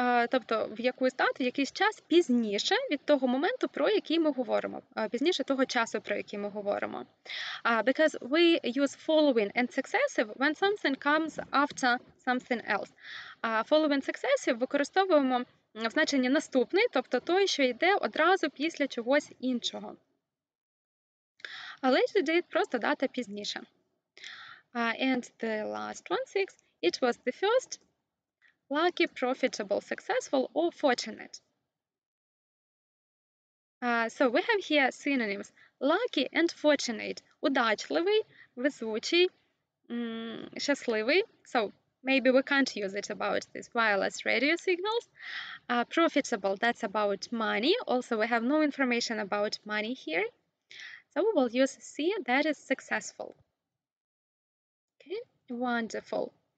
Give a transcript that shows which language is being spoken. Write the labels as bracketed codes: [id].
[uk] Тобто в якусь дату, якийсь час пізніше від того моменту, про який ми говоримо, пізніше того часу, про який ми говоримо. [en] Because we use following and successive when something comes after something else. [uk] following successive використовуємо в значенні наступний, тобто той, що йде одразу після чогось іншого. А later date – просто дата пізніше. [en] And the last one, 6, it was the first lucky, profitable, successful, or fortunate. So we have here synonyms lucky and fortunate. [uk] Удачливий, везучий, щасливий. [en] So maybe we can't use it about these wireless radio signals. Profitable, that's about money. Also, we have no information about money here. So we will use C, that is successful. Okay, wonderful.